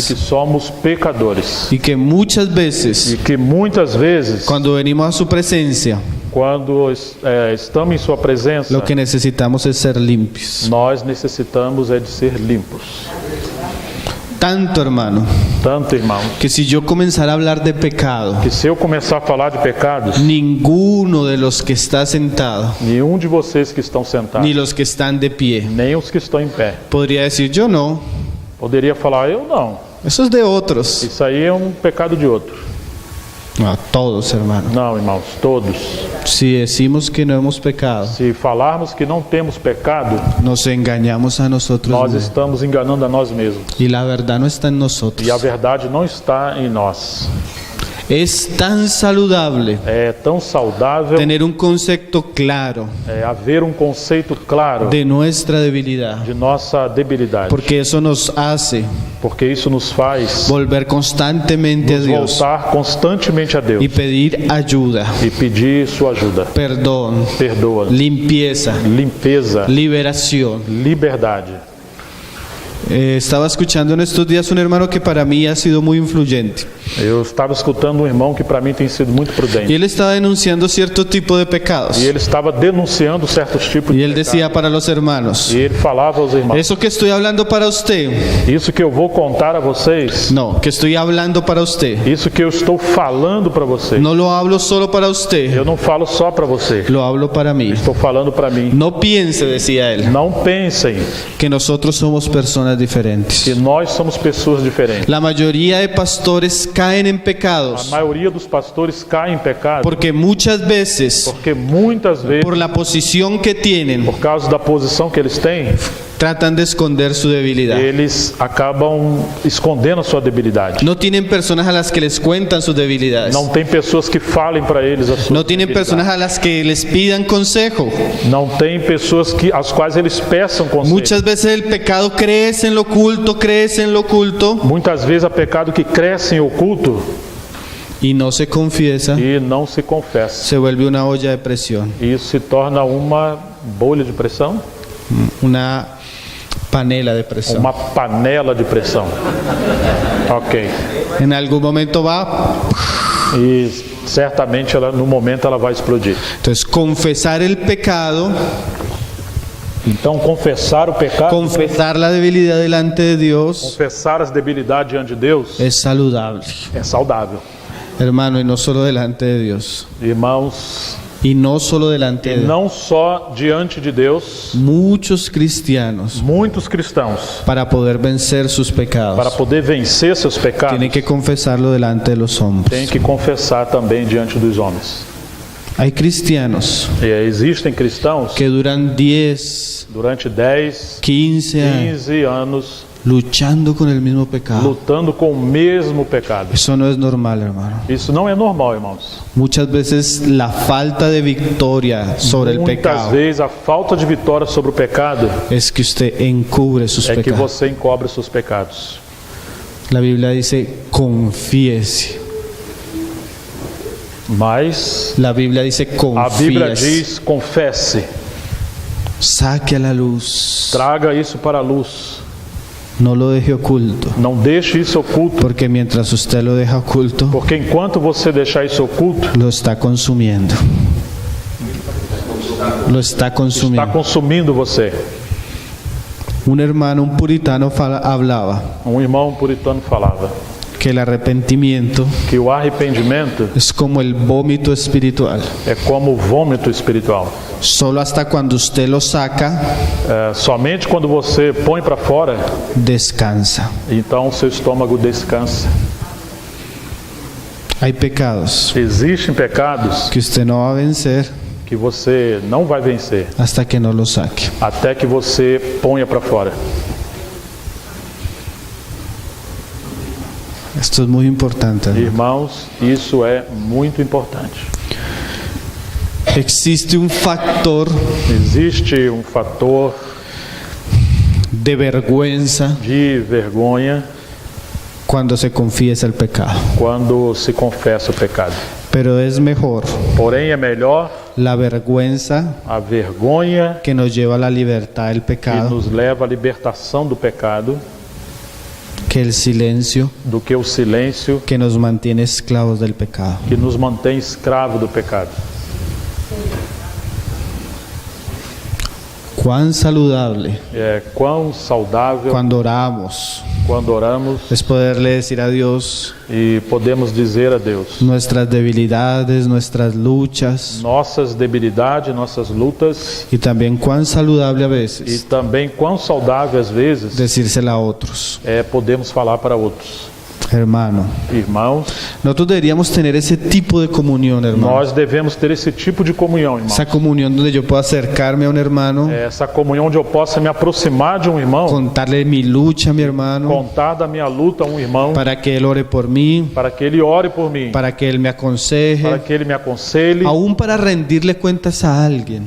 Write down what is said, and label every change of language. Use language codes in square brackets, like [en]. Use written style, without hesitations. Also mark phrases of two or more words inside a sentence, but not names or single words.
[es] que somos pecadores Y que muchas veces, [pt] e que muitas vezes, [es] cuando venimos a su presencia, [pt] quando estamos em sua presença, [es] lo que necesitamos es ser limpios. [pt] nós necessitamos de ser limpos. [es] Tanto, hermano, [pt] Tanto, irmãos, [es] que si yo comenzara a hablar de pecado, [pt] que se eu começar a falar de pecados, [es] ninguno de los que está sentado, [pt] nenhum de vocês que estão sentados, [es] ni los que están de pie, [pt] nem os que estão em pé, [es] podría decir, yo no, [pt] poderia falar, eu não, [es] eso es de otros. [pt] isso aí é um pecado de outro. [es] No, todos, hermano. [pt] Não, irmãos, todos. [es] Si decimos que no hemos pecado, [pt] Se falarmos que não temos pecado, [es] nos engañamos a nosotros [pt] nós [es] mismos. [pt] estamos enganando a nós mesmos. [es] Y la verdad no está en nosotros. [pt] E a verdade não está em nós. [es] Es tan saludable [pt] É tão saudável [es] tener un concepto claro [pt] haver um conceito claro [es] de nuestra debilidad, [pt] de nossa debilidade, [es] porque eso nos hace [pt] porque isso nos faz [es] volver constantemente a [pt] nos [es] Dios [pt] voltar constantemente a Deus [es] y pedir ayuda, [pt] e pedir sua ajuda, [es] perdón, [pt] perdoa, [es] limpieza, [pt] limpeza, [es] liberación. [pt] liberdade. [es] Estaba escuchando en estos días un hermano que para mí ha sido muy influyente. [pt] Eu estava escutando um irmão que para mim tem sido muito [es] Y [pt] prudente. [es] él estaba denunciando cierto tipo de pecados. [pt] E ele estava denunciando certos tipos [es] Y de él decía para los hermanos, [pt] E ele falava aos irmãos: [es] eso que estoy hablando para usted, [pt] isso que eu vou contar a vocês, [es] no, que estoy hablando para usted, [pt] isso que eu estou falando para vocês, [es] no lo hablo solo para usted, [pt] eu não falo só para você, [es] lo hablo para mí. [pt] estou falando para mim. [es] No piense, decía él, [pt] Não pensem [es] que nosotros somos personas diferentes. [pt] que nós somos pessoas diferentes. [es] La mayoría de pastores caen en [pt] A [es] pecados [pt] maioria dos pastores caem em pecado [es] porque muchas veces, [pt] porque muitas vezes, [es] por la posición que tienen, [pt] por causa da posição que eles têm, [es] tratan de esconder su debilidad. [pt] eles acabam escondendo a sua debilidade. [es] No tienen personas a las que les cuentan sus debilidades. [pt] Não tem pessoas que falem para eles a sua [es] No tienen personas a las que les pidan consejo. [pt] Não tem pessoas às quais eles peçam conselho. [es] Muchas veces el pecado crece en lo oculto, crece en lo oculto [pt] Muitas vezes há pecado que cresce em oculto [es] y no se confiesa, [pt] e não se confessa. [es] se vuelve una olla de presión, [pt] E isso se torna uma bolha de pressão, [es] una panela de presión. [pt] uma panela de pressão. Ok. [es] En algún momento va. [pt] E certamente no momento ela vai explodir. [es] Entonces, confesar el pecado, [pt] Então confessar o pecado, [es] confesar la debilidad delante de Dios [pt] confessar as debilidades diante de Deus [es] es saludable, [pt] é saudável. [es] hermano, y no solo delante de Dios. [pt] Irmãos, [es] Y no solo delante de Dios. [pt] não só diante de Deus, [es] Muchos cristianos, [pt] muitos cristãos, [es] para poder vencer sus pecados, [pt] para poder vencer seus pecados, [es] tienen que confesarlo delante de los hombres. [pt] têm que confessar também diante dos homens. [es] Hay cristianos [pt] E existem cristãos [es] que duran 10, [pt] durante 10, [es] 15 años [pt] 15 anos [es] luchando con el mismo pecado. [pt] lutando com o mesmo pecado. [es] Eso no es normal, hermano. [pt] Isso não é normal, irmãos. [es] Muchas veces la falta de victoria sobre el [pt] Muitas [es] pecado [pt] vezes a falta de vitória sobre o pecado [es] es que usted encubre sus [pt] é que [es] pecados. [pt] você encobre seus pecados. [es] La Biblia dice, confiese. [pt] Mas [es] La Biblia dice, [pt] a Bíblia [es] confiese. [pt] diz: confesse, [es] Saque a la luz. [pt] traga isso para a luz. [es] No lo deje oculto. [pt] Não deixe isso oculto, [es] Porque mientras usted lo deja oculto, [pt] porque enquanto você deixar isso oculto, [es] lo está consumiendo. Lo está [pt] está [es] consumiendo. [pt] consumindo você. [es] Un hermano, un puritano, hablaba [pt] Um irmão puritano falava [es] que el arrepentimiento [pt] que o arrependimento [es] es como el vómito espiritual. [pt] é como o vômito espiritual. [es] Solo hasta cuando usted lo saca, [pt] Somente quando você põe para fora, [es] descansa. [pt] então seu estômago descansa. [es] Hay pecados [pt] Existem pecados [es] que usted no va a vencer [pt] que você não vai vencer [es] hasta que no lo saque. [pt] até que você ponha para fora. [es] Esto es muy importante, ¿no? [pt] Irmãos, isso é muito importante. [es] Existe un factor [pt] Existe um fator [es] de vergüenza [pt] de vergonha [es] cuando se confiesa el pecado. [pt] quando se confessa o pecado. [es] Pero es mejor [pt] Porém, é melhor [es] la vergüenza [pt] a vergonha [es] que nos lleva a la libertad del [pt] que [es] pecado [pt] nos leva à libertação do pecado [es] que el silencio [pt] do que o silêncio [es] que nos mantiene esclavos del pecado. [pt] que nos mantém escravo do pecado. [es] Cuán saludable [pt] quão saudável [es] cuando oramos [pt] quando oramos [es] es poderle decir a Dios [pt] e podemos dizer a Deus [es] nuestras debilidades, nuestras luchas, [pt] nossas debilidades, nossas lutas, [es] y también cuán saludable a [pt] e [es] veces [pt] também quão saudável às vezes [es] decírsela a otros. [pt] podemos falar para outros. [es] Hermano, [pt] Irmãos, [es] nosotros deberíamos tener ese tipo de comunión, hermano. [pt] nós devemos ter esse tipo de comunhão, irmão. [es] Esa comunión donde yo puedo acercarme a un hermano, [pt] Essa comunhão onde eu possa me aproximar de um irmão, [es] contarle mi lucha a mi hermano, [pt] contar da minha luta a um irmão, [es] para que él ore por mí, [pt] para que ele ore por mim, [es] para que él me [pt] para [es] aconseje, [pt] que ele me aconselhe, [es] aún para rendirle cuentas a alguien.